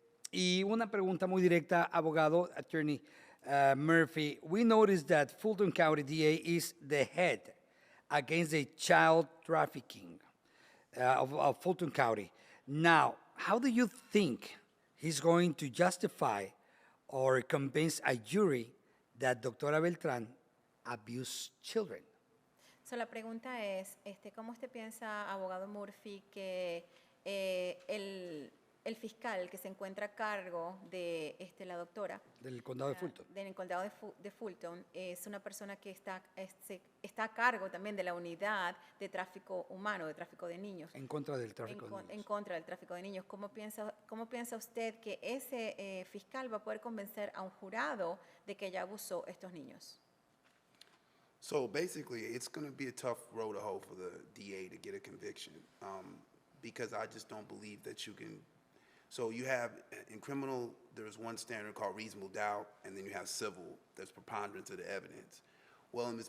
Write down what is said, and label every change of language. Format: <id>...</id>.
<es>Y una pregunta muy directa, abogado, attorney Murphy.</es> <en>We noticed that Fulton County DA is the head against the child trafficking of Fulton County. Now, how do you think he's going to justify or convince a jury that Doctora Beltrán abused children?</en> <es>So, la pregunta es, ¿cómo usted piensa, abogado Murphy, que el fiscal que se encuentra a cargo de la doctora Del condado de Fulton. del condado de Fulton es una persona que está a cargo también de la unidad de tráfico humano, de tráfico de niños? En contra del tráfico de niños. En contra del tráfico de niños. ¿Cómo piensa usted que ese fiscal va a poder convencer a un jurado de que ella abusó a estos niños?</es> <en>So basically, it's going to be a tough road to hoe for the DA to get a conviction, because I just don't believe that you can. So you have, in criminal, there's one standard called reasonable doubt, and then you have civil, that's preponderance of the evidence. Well, in Ms.</en>